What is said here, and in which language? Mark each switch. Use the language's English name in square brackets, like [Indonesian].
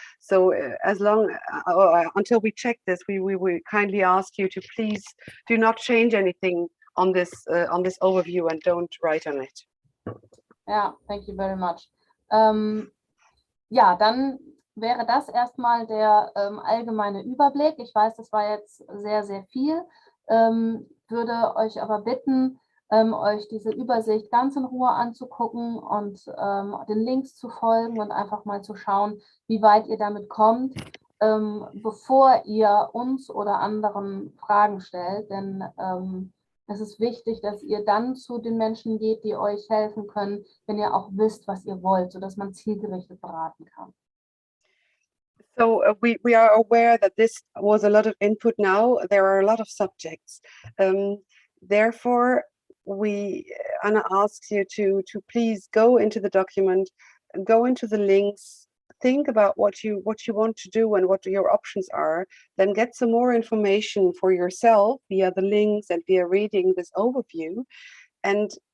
[English] So as long until we check this, we kindly ask you to please do not change anything on this overview and don't write on it. Ja, thank you very much. [German] Ja, dann wäre das erstmal der allgemeine Überblick. Ich weiß, das war jetzt sehr, sehr viel. würde euch aber bitten, euch diese Übersicht ganz in Ruhe anzugucken und den Links zu folgen und einfach mal zu schauen, wie weit ihr damit kommt, bevor ihr uns oder anderen Fragen stellt. Denn es ist wichtig, dass ihr dann zu den Menschen geht, die euch helfen können, wenn ihr auch wisst, was ihr wollt, sodass man zielgerichtet beraten kann. [English] So we are aware that this was a lot of input now. There are a lot of subjects. Therefore, Anna asks you to please go into the document, go into the links, think about what you want to do and what your options are, then get some more information for yourself via the links and via reading this overview, and